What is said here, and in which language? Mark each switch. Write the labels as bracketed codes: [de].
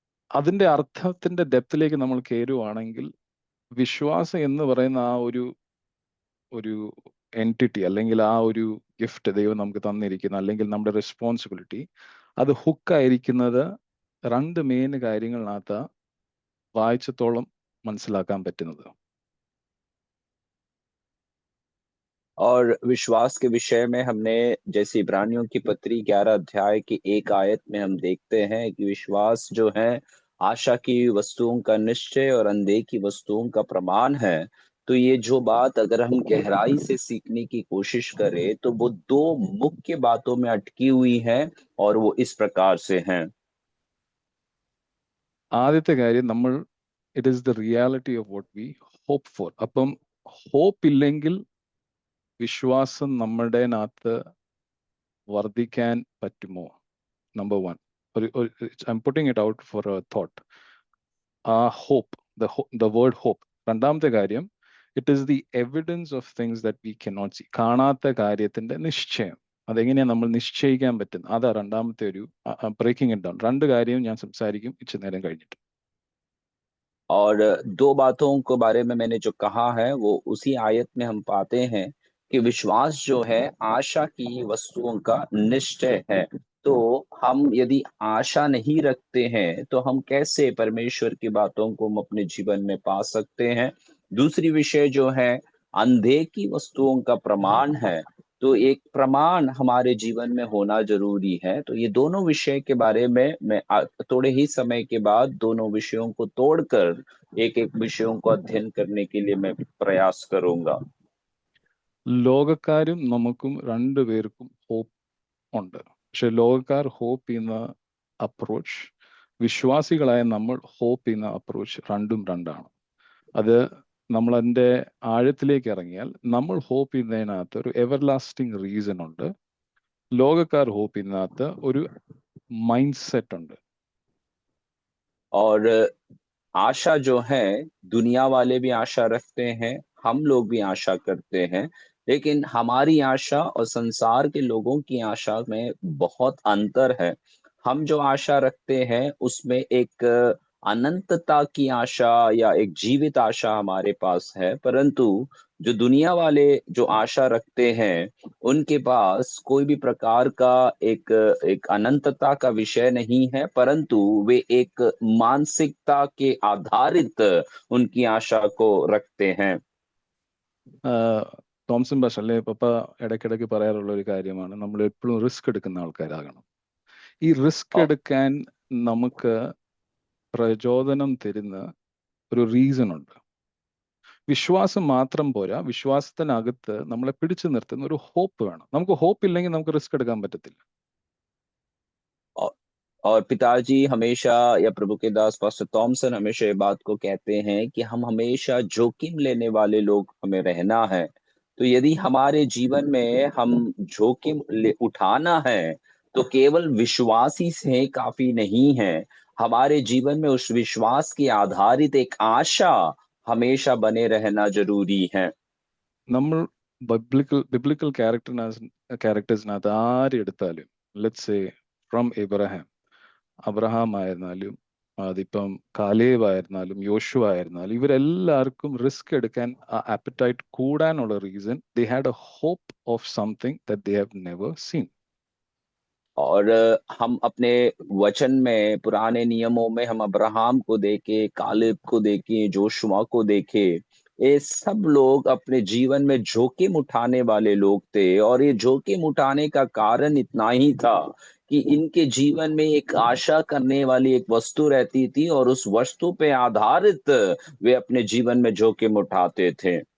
[ml] അതിന്റെ അർത്ഥത്തിന്റെ ഡെപ്തിലേക്ക് നമ്മൾ കയറുവാണെങ്കിൽ വിശ്വാസം എന്ന് പറയുന്ന ആ ഒരു എൻറ്റിറ്റി അല്ലെങ്കിൽ ആ ഒരു ഗിഫ്റ്റ് ദൈവം നമുക്ക് തന്നിരിക്കുന്ന അല്ലെങ്കിൽ നമ്മുടെ റെസ്പോൺസിബിലിറ്റി അത് ഹുക്കായിരിക്കുന്നത് രണ്ട് മെയിൻ കാര്യങ്ങളിനകത്ത് വായിച്ചത്തോളം മനസ്സിലാക്കാൻ പറ്റുന്നത്. [hi] और विश्वास के विषय में हमने जैसे इब्रानियों की पत्री 11 अध्याय की 1 आयत में हम देखते हैं कि विश्वास जो है आशा की वस्तुओं का निश्चय और अनदेखी वस्तुओं का प्रमाण है। तो ये जो बात अगर हम गहराई से सीखने की कोशिश करें तो वो 2 मुख्य बातों में अटकी हुई है और वो इस प्रकार से हैं। [ml] ആദ്യത്തെ കാര്യം നമ്മൾ [en] It is the reality of what we hope for. [ml] അപ്പം ഹോപ്പ് ഇല്ലെങ്കിൽ വിശ്വാസം നമ്മുടെ അകത്ത് വർദ്ധിക്കാൻ പറ്റുമോ? [en] Number one. I'm putting it out for a thought. ആ hope, the word hope. [ml] രണ്ടാമത്തെ കാര്യം, [en] It is the evidence of things that we cannot see. [ml] കാണാത്ത കാര്യത്തിന്റെ നിശ്ചയം. അതെങ്ങനെയാണ് നമ്മൾ നിശ്ചയിക്കാൻ പറ്റുന്നത്? അതാ രണ്ടാമത്തെ ഒരു [en] Breaking it down. [ml] രണ്ട് കാര്യവും ഞാൻ സംസാരിക്കും ഇച്ചിരി നേരം കഴിഞ്ഞിട്ട്. [hi] और 2 बातों के बारे में मैंने जो कहा है वो उसी आयत में हम पाते हैं कि विश्वास जो है आशा की वस्तुओं का निश्चय है। तो हम यदि आशा नहीं रखते हैं तो हम कैसे परमेश्वर की बातों को हम अपने जीवन में पा सकते हैं? दूसरी विषय जो है अनदेखी वस्तुओं का प्रमाण है। तो एक प्रमाण हमारे जीवन में होना ज़रूरी है। तो ये दोनों विषय के बारे में मैं थोड़े ही समय के बाद दोनों विषयों को तोड़कर एक-एक विषयों को अध्ययन करने के लिए मैं प्रयास करूँगा। [ml] ലോകക്കാരും നമുക്കും രണ്ടുപേർക്കും ഹോപ്പ് ഉണ്ട്. പക്ഷെ ലോകക്കാർ ഹോപ്പ് ചെയ്യുന്ന അപ്രോച്ച്, വിശ്വാസികളായ നമ്മൾ ഹോപ്പ് ചെയ്യുന്ന അപ്രോച്ച് രണ്ടും രണ്ടാണ്. അത് നമ്മൾ അതിൻ്റെ ആഴത്തിലേക്ക് ഇറങ്ങിയാൽ നമ്മൾ ഹോപ്പ് ചെയ്യുന്നതിനകത്ത് ഒരു എവർലാസ്റ്റിംഗ് റീസൺ ഉണ്ട്. ലോകക്കാർ ഹോപ്പ് ചെയ്യുന്നതിനകത്ത് ഒരു മൈൻഡ് സെറ്റ് ഉണ്ട്. [hi] और आशा जो है दुनिया वाले भी आशा रखते हैं, हम लोग भी आशा करते हैं, लेकिन हमारी आशा और संसार के लोगों की आशा में बहुत अंतर है। हम जो आशा रखते हैं उसमें एक अनंतता की आशा या एक जीवित आशा हमारे पास है, परंतु जो दुनिया वाले जो आशा रखते हैं, उनके पास कोई भी प्रकार का एक एक अनंतता का विषय नहीं है, परंतु वे एक मानसिकता के आधारित उनकी आशा को रखते हैं। [ml] തോംസൺ ഭാഷ അല്ലെ പപ്പ ഇടയ്ക്കിടയ്ക്ക് പറയാറുള്ള ഒരു കാര്യമാണ്, നമ്മൾ എപ്പോഴും റിസ്ക് എടുക്കുന്ന ആൾക്കാരാകണം. ഈ റിസ്ക് औ എടുക്കാൻ നമുക്ക് പ്രചോദനം തരുന്ന ഒരു റീസൺ ഉണ്ട്. വിശ്വാസം മാത്രം പോരാ, വിശ്വാസത്തിനകത്ത് നമ്മളെ പിടിച്ചു നിർത്തുന്ന ഒരു ഹോപ്പ് വേണം. നമുക്ക് ഹോപ്പ് ഇല്ലെങ്കിൽ നമുക്ക് റിസ്ക് എടുക്കാൻ പറ്റത്തില്ല. [hi] औ और पिताजी हमेशा या प्रभु के दास पास्टर थॉमसन हमेशा ये बात को कहते हैं कि हम हमेशा जोखिम लेने वाले लोग हमें रहना है। तो यदि हमारे जीवन में हम जोखिम उठाना है, तो केवल विश्वास ही से काफ़ी नहीं है। हमारे जीवन में उस विश्वास की आधारित एक आशा हमेशा बने रहना ज़रूरी है। [ml] നമ്മൾ biblical ക്യാരക്ടേഴ്സിനകത്ത് ആരെടുത്താലും, [en] let's say from [ml] Abraham ആയിരുന്നാലും, അതിപ്പം കാലേബ് ആയിരുന്നാലും, യോശുവ ആയിരുന്നാലും, ഇവരെല്ലാവർക്കും റിസ്ക് എടുക്കാൻ ആപ്പറ്റൈറ്റ് കൂടാനുള്ള reason [en] They had a hope of something that they have never seen. [hi] और हम अपने वचन में पुराने नियमों में हम अब्राहम को देखें, कालेब को देखें, जोशुआ को देखें, ये सब लोग अपने जीवन में जोखिम उठाने वाले लोग थे और ये जोखिम उठाने का कारण इतना ही था कि इनके जीवन में एक आशा करने वाली एक वस्तु रहती थी और उस वस्तु पे आधारित वे अपने जीवन में जोखिम उठाते थे।